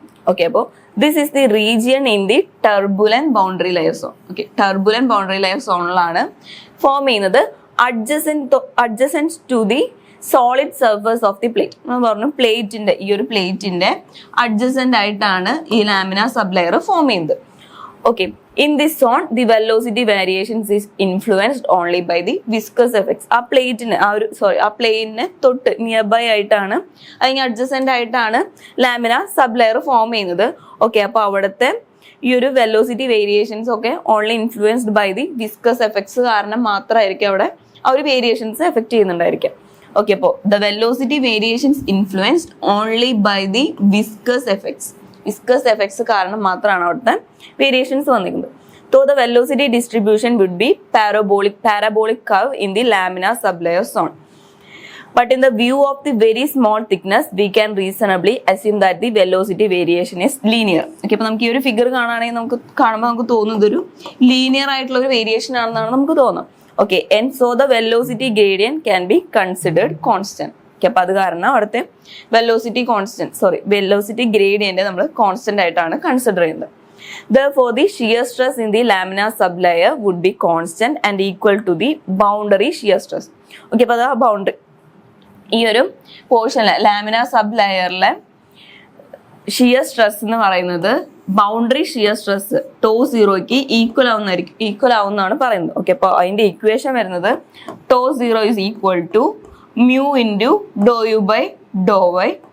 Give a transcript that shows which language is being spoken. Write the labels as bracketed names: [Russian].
[Malayalam] Okay, അപ്പോൾ [English] This is the region in the turbulent boundary layer zone. [Malayalam] Okay, turbulent boundary layer സോണിലാണ് form ചെയ്യുന്നത് [English] Adjacent to the solid surface of the plate. [Malayalam] നമ്മൾ പറഞ്ഞു പ്ലേറ്റിന്റെ ഈ ഒരു പ്ലേറ്റിന്റെ അഡ്ജസൻറ്റ് ആയിട്ടാണ് ഈ ലാമിനാർ സബ് ലെയർ ഫോം ചെയ്യുന്നത്. [English] Okay, in this zone the velocity variations is influenced only by the viscous effects. [Malayalam] ആ പ്ലെയിനിന് തൊട്ട് നിയർ ബൈ ആയിട്ടാണ് അല്ലെങ്കിൽ അഡ്ജസെന്റ് ആയിട്ടാണ് ലാമിനാർ സബ് ലെയർ ഫോം ചെയ്യുന്നത്. ഓക്കെ, അപ്പോൾ അവിടുത്തെ ഈ ഒരു വെലോസിറ്റി വേരിയേഷൻസ് ഒക്കെ [English] only influenced by the viscous effects [Malayalam] കാരണം മാത്രമായിരിക്കും അവിടെ ആ ഒരു വേരിയേഷൻസ് എഫക്ട് ചെയ്യുന്നുണ്ടായിരിക്കും. ഓക്കെ, അപ്പോൾ [English] the velocity variations influenced only by the viscous effects [Malayalam] കാരണം മാത്രമാണ് അവിടുത്തെ വേരിയേഷൻസ് വന്നിരിക്കുന്നത്. [English] So the velocity distribution would be parabolic curve in the laminar sublayer zone. But in the view of the very small thickness, we can reasonably assume that the velocity variation is linear. [Malayalam] Okay, അപ്പോൾ നമുക്ക് ഈ ഒരു figure കാണുകയാണെങ്കിൽ നമുക്ക് തോന്നുന്നത് ഒരു linear ആയിട്ടുള്ള ഒരു വേരിയേഷൻ ആണെന്നാണ് നമുക്ക് തോന്നുന്നത്. [English] Okay, and so the velocity gradient can be considered constant. [Malayalam] Okay, അപ്പോൾ അത് കാരണം അവിടുത്തെ വെലോസിറ്റി ഗ്രേഡിയന്റ് നമ്മൾ കോൺസ്റ്റന്റ് ആയിട്ടാണ് കൺസിഡർ ചെയ്യുന്നത്. [English] Therefore, the shear stress in the laminar sublayer would be constant and equal to the boundary shear stress. [Malayalam] Okay, അപ്പോൾ ആ boundary ഈ ഒരു പോർഷനിലെ ലാമിനാർ സബ് ലെയറിലെ ഷിയർ സ്ട്രെസ് എന്ന് പറയുന്നത് boundary shear stress to സീറോയ്ക്ക് equal ആവുന്നതാണ് പറയുന്നത്. ഓക്കെ, അപ്പോൾ അതിന്റെ ഇക്വേഷൻ വരുന്നത് [English] Tau zero is equal to mu into do u by do y.